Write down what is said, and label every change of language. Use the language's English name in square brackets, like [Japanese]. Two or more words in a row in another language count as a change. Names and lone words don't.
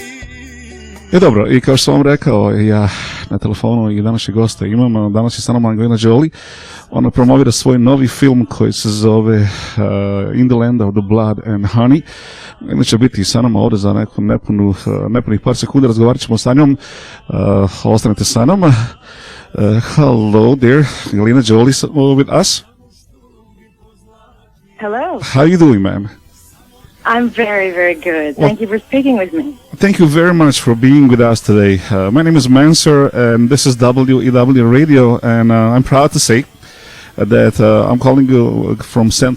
[Bosnian] Dobro, i kao što sam vam rekao, ja na telefonu i današnjeg gosta imam. Danas je sa nama Angelina Jolie. Ona promovira svoj novi film koji se zove In the Land of the Blood and Honey. Ona će biti sa nama ovdje za nepunih par sekundi. Razgovarat ćemo sa njom. Ostanite sa nama. [English] Hello there, Angelina Jolie with us. Hello. How are you doing, ma'am? I'm very, very good. Thank you for speaking with me. Thank you very much for being with us today. My name is Mansur, and this is WEW Radio, and I'm proud to say that I'm calling you from St.